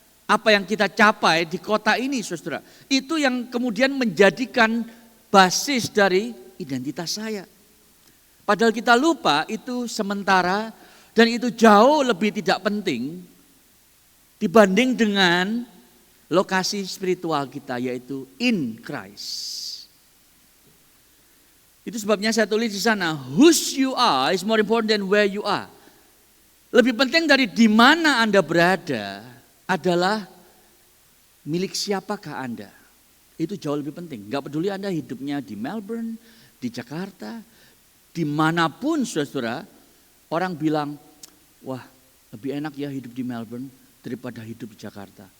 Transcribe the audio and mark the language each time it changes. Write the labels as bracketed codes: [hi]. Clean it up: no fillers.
[id] Apa yang kita capai di kota ini, saudara. Itu yang kemudian menjadikan basis dari identitas saya. Padahal kita lupa itu sementara dan itu jauh lebih tidak penting dibanding dengan lokasi spiritual kita, yaitu [en] in Christ. [id] Itu sebabnya saya tulis di sana, [en] whose you are is more important than where you are. [id] Lebih penting dari di mana Anda berada adalah milik siapakah Anda. Itu jauh lebih penting. Gak peduli Anda hidupnya di Melbourne, di Jakarta, dimanapun saudara, orang bilang, wah lebih enak ya hidup di Melbourne daripada hidup di Jakarta.